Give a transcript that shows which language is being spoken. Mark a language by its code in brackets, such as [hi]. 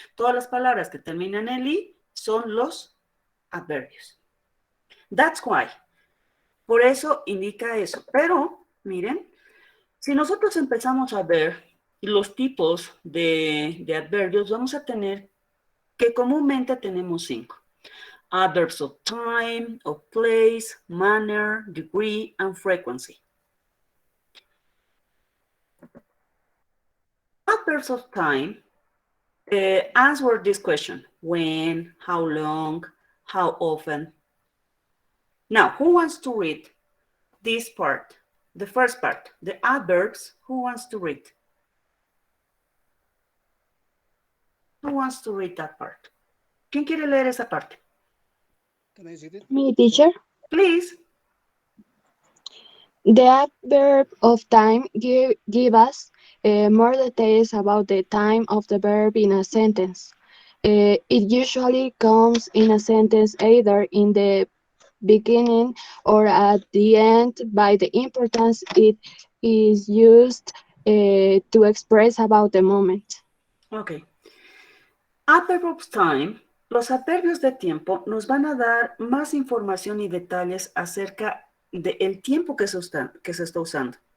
[es] Todas las palabras que terminan en li son los adverbios. [en] That's why. [es] Por eso indica eso. Pero, miren, Si nosotros empezamos a ver los tipos de adverbios, vamos a tener que comúnmente tenemos 5. [en] Adverbs of time, of place, manner, degree, and frequency. Adverbs of time answer this question: when, how long, how often. Now, who wants to read this part? The first part, the adverbs. Who wants to read? Who wants to read that part? [es] ¿Quién quiere leer esa parte? [en] Can I read it? Me, teacher. Please. The adverb of time give us more details about the time of the verb in a sentence. It usually comes in a sentence either in the beginning or at the end by the importance it is used to express about the moment. Ok. Adverb of time. [es] Los adverbios de tiempo nos van a dar más información y detalles acerca del tiempo que se está usando.